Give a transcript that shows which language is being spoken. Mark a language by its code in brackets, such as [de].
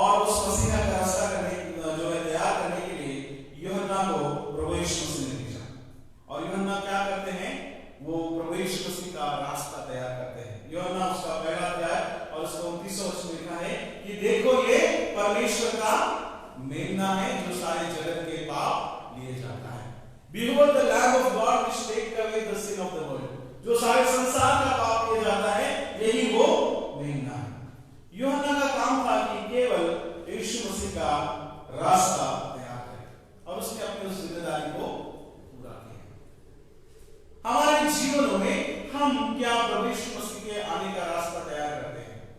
[hi] और उस मसीहा का रास्ता करने जो है तैयार करने के लिए यूहन्ना को प्रभु यीशु मसीह ने भेजा। और यूहन्ना क्या करते हैं, वो प्रभु यीशु मसीह का रास्ता तैयार करते हैं। यूहन्ना उसका पहला अध्याय और उसका 29वां वचन लिखा है कि देखो ये परमेश्वर का मेमना है जो सारे जगत के पाप लिए जाता है। [en] Behold the Lamb of God which takes away the sin of the world. [hi] जो सारे संसार का पाप लिया जाता है, यही वो मेमना है। यूहन्ना का काम था कि केवल यीशु मसीह का रास्ता तैयार करे और उसने अपनी उस जिम्मेदारी को पूरा किया। हमारे जीवनों में हम क्या प्रभु यीशु मसीह के आने का रास्ता तैयार करते हैं?